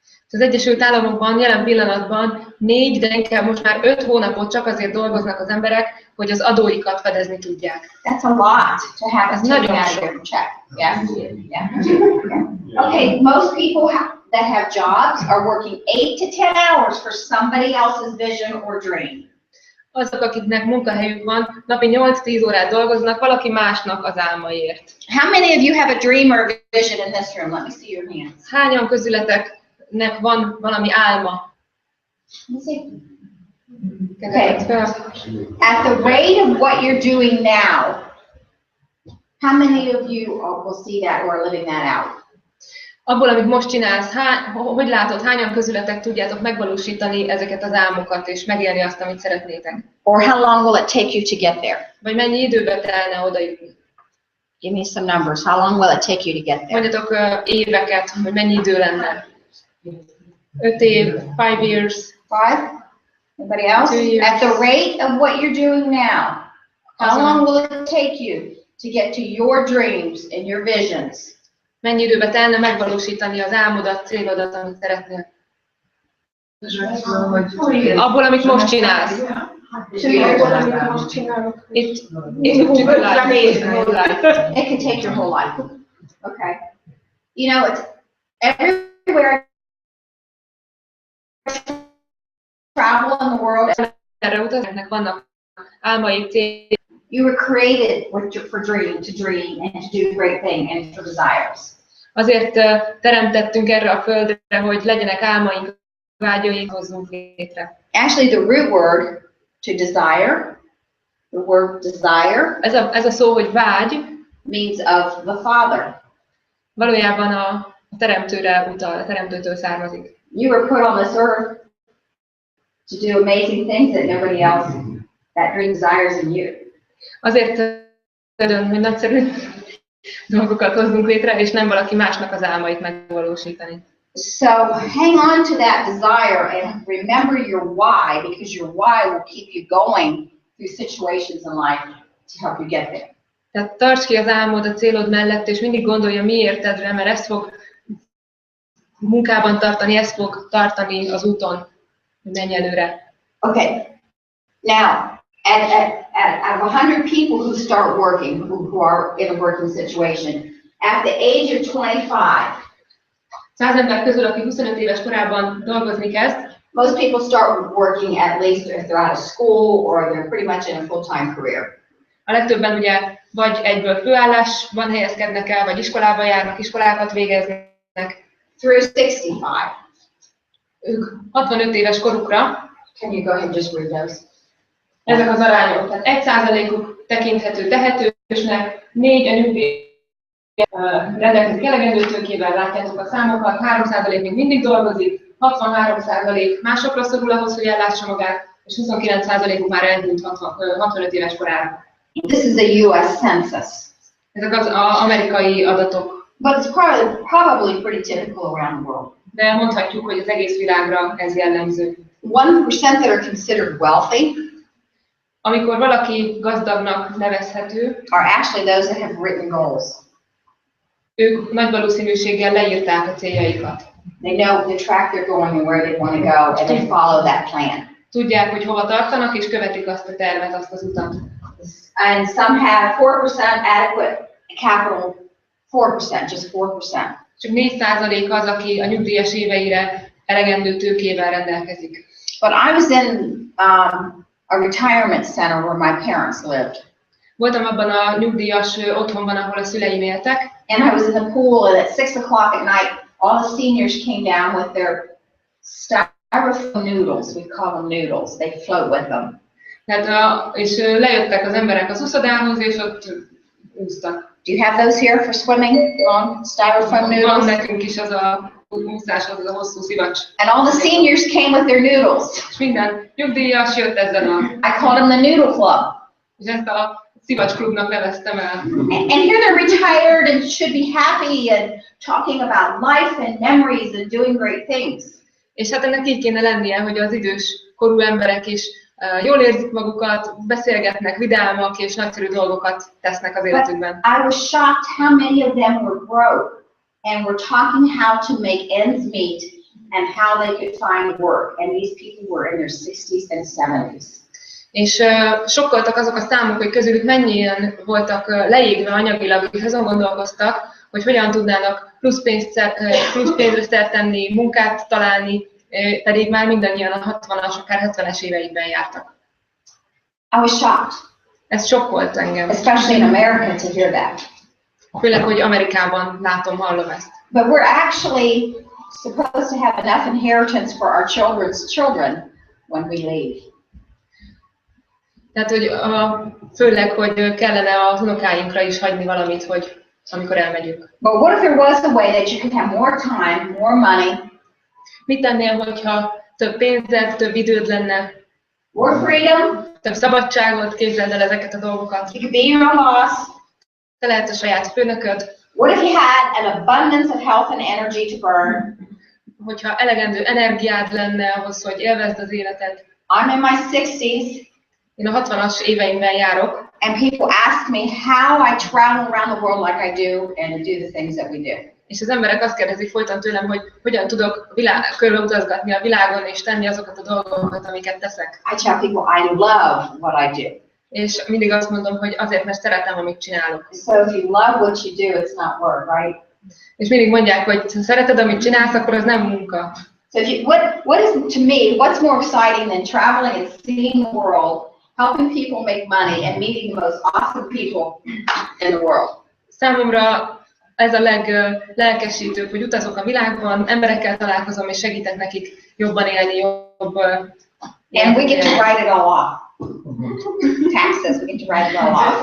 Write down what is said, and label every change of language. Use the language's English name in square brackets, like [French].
[Hungarian] Az Egyesült Államokban jelen pillanatban 4, de inkább most már 5 hónapot csak azért dolgoznak az emberek, hogy az adóikat fedezni tudják. [English] That's a lot to have [Hungarian] Ez [English] taken [Hungarian] nagyon [English] out of [Hungarian] sok. [English] their check. Yeah. Yeah. Okay, most people that have jobs are working 8 to 10 hours for somebody else's vision or dream. [Hungarian] Azok, akiknek munkahelyük van, napi 8-10 órát dolgoznak valaki másnak az álmaért. [English] How many of you have a dream or a vision in this room? Let me see your hands. [Hungarian] Hányan közületeknek van valami álma? [English] Okay. At the rate of what you're doing now, how many of you will see that or are living that out? [Hungarian] Abból, amit most csinálsz, hogy látod, hányan közületek tudjátok megvalósítani ezeket az álmokat, és megélni azt, amit szeretnétek? [English] Or how long will it take you to get there? [Hungarian] Vagy mennyi időbe telne oda jutni? [English] Give me some numbers. How long will it take you to get there? [Hungarian] Mondjatok éveket, hogy mennyi idő lenne. 5 év, [English] 5 years. 5? Anybody else? 2 years. At the rate of what you're doing now, how long will it take you to get to your dreams and your visions? [Hungarian] Mennyi időbe telne megvalósítani az álmodat, célodat, amit szeretnél? Abból, amit most csinálsz. [English] It could take your whole life. Okay. You know, it's everywhere I travel in the world. [Hungarian] Erre utaznak, vannak álmaik, céljaik. [English] You were created for dream and to do great things and for desires. [Hungarian] Azért teremtettünk erre a földre, hogy legyenek álmaink, vágyaink, hozzunk létre. [English] Actually, the root word to desire, the word desire, [Hungarian] ez a szó, hogy vágy, [English] means of the Father. [Hungarian] Valójában a teremtőre utal, a teremtőtől származik. [English] You were put on this earth to do amazing things that nobody else, that dream desires in you. [Hungarian] Azért dönt, hogy nagyszerű dolgokat hozzunk létre, és nem valaki másnak az álmait megvalósítani. [English] So hang on to that desire and remember your why, because your why will keep you going through situations in life to help you get there. [Hungarian] Tehát tarts ki az álmod, a célod mellett, és mindig gondolja miértedre, mert ezt fog munkában tartani, ezt fog tartani az úton, hogy menj előre. [English] Okay. Now, out of 100 people who start working, who are in a working situation, at the age of 25, [Hungarian] 100 ember közül, aki 25 éves korában dolgozni kezd, [English] most people start working at least if they're out of school or they're pretty much in a full-time career. [Hungarian] A legtöbben ugye vagy egyből főállásban helyezkednek el, vagy iskolába járnak, iskolákat végeznek. [English] Through 65. [Hungarian] Ők 65 éves korukra. [English] Can you go ahead and just read those? [Hungarian] Ezek az arányok. Tehát 1%-uk tekinthető tehetősnek, 4 a nyugdíj rendelkezik elegendő tőkével, látjátok a számokat, 3% még mindig dolgozik, 63% másokra szorul ahhoz, hogy ellássa magát, és 29%-uk már elhunyt 65 éves korára. [English] This is a US census. [Hungarian] Ezek az amerikai adatok. [English] But it's probably pretty typical around the world. [Hungarian] De mondhatjuk, hogy az egész világra ez jellemző. [English] 1% that are considered wealthy [Hungarian] Amikor valaki gazdagnak nevezhető, [English] are actually those that have written goals. [Hungarian] Ők nagy valószínűséggel leírták a céljaikat. [English] They know the track they're going and where they want to go, and they follow that plan. [Hungarian] Tudják, hogy hova tartanak, és követik azt a tervet, azt az utat. [English] And some have 4% adequate capital, 4%, just 4%. [Hungarian] Csak 4% az, aki a nyugdíjas éveire elegendő tőkével rendelkezik. [English] But I was in a retirement center where my parents lived. [Hungarian] Voltam abban a nyugdíjas otthonban, ahol a szüleim éltek. [English] And I was in the pool, and at 6 o'clock at night, all the seniors came down with their styrofoam noodles. We call them noodles. They float with them. [Hungarian] Tehát, és lejöttek az emberek az uszodához, és ott úsztak. [English] Do you have those here for swimming? Styrofoam [Hungarian] Van [English] noodles? [Hungarian] nekünk is az a úszás, az a hosszú szivacs. [English] And all the seniors came with their noodles. [Hungarian] És minden nyugdíjas jött ezzel a... [English] I called them the Noodle Club. [Hungarian] És ezt a szivacs klubnak neveztem el. [English] And here they're retired and should be happy and talking about life and memories and doing great things. [Hungarian] És hát ennek így kéne lennie, hogy az idős korú emberek is jól érzik magukat, beszélgetnek, vidámak és nagyszerű dolgokat tesznek az életükben. [English] I was shocked how many of them were broke and were talking how to make ends meet and how they could find work. And these people were in their 60s and 70s. [Hungarian] És sokkoltak azok a számok, hogy közülük mennyien voltak leégve anyagilag, és azon gondolkoztak, hogy hogyan tudnának plusz pénzre szert tenni, munkát találni, pedig már mindannyian a 60-as, akár 70-es éveikben jártak. [English] I was shocked. [Hungarian] Ez sokkolt engem. [English] Especially in America to hear that. [Hungarian] Főleg, hogy Amerikában látom, hallom ezt. [English] But we're actually supposed to have enough inheritance for our children's children when we leave. [Hungarian] Tehát, hogy főleg, hogy kellene az unokáinkra is hagyni valamit, hogy amikor elmegyünk. [English] But what if there was a way that you could have more time, more money, [Hungarian] mit tennél, hogyha több pénzed, több időd lenne, [English] more freedom, [Hungarian] több szabadságot, képzeld el ezeket a dolgokat. [English] you could be your own boss. [Hungarian] Te lehet a saját főnököd. [English] What if you had an abundance of health and energy to burn? [Hungarian] Hogyha elegendő energiád lenne ahhoz, hogy élvezd az életed. [English] I'm in my 60s. [Hungarian] Én a 60-as éveimben járok. [English] And people ask me how I travel around the world like I do and do the things that we do. [Hungarian] És az emberek azt kérdezik folyton tőlem, hogy hogyan tudok körbeutazgatni a világon és tenni azokat a dolgokat, amiket teszek. [English] I tell people I love what I do. [Hungarian] És mindig azt mondom, hogy azért, mert szeretem, amit csinálok. [English] So if you love what you do, it's not work, right? [Hungarian] És mindig mondják, hogy ha szereted, amit csinálsz, akkor az nem munka. [English] So if you, what is to me, what's more exciting than traveling and seeing the world, helping people make money and meeting the most awesome people in the world? [Hungarian] Számomra ez a leglelkesítőbb, hogy utazok a világban, emberekkel találkozom és segítek nekik jobban élni, jobb. [English] And we get to write it all off. Taxes, we get to write it all off.